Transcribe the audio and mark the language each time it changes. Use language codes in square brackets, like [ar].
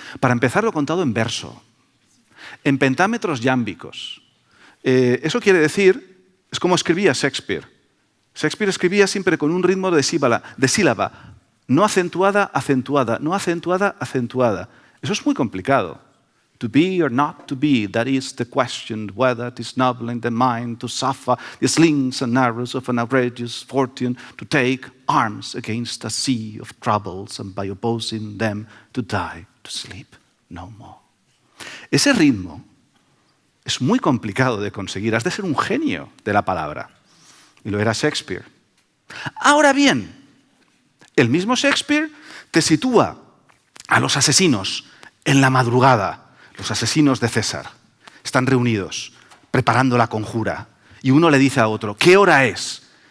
[es] Para empezar, lo ha contado en verso, en pentámetros yámbicos. Eso quiere decir, es como escribía Shakespeare. Shakespeare escribía siempre con un ritmo de sílaba, no acentuada, acentuada, no acentuada, acentuada. Eso es muy complicado. [en] To be or not to be, that is the question, whether it is noble in the mind to suffer the slings and arrows of an outrageous fortune, to take arms against a sea of troubles, and by opposing them to die, to sleep no more. [es] Ese ritmo es muy complicado de conseguir, has de ser un genio de la palabra. Y lo era Shakespeare. Ahora bien, el mismo Shakespeare te sitúa a los asesinos en la madrugada. Los asesinos de César están reunidos, preparando la conjura, y uno le dice a otro: ¿qué hora es?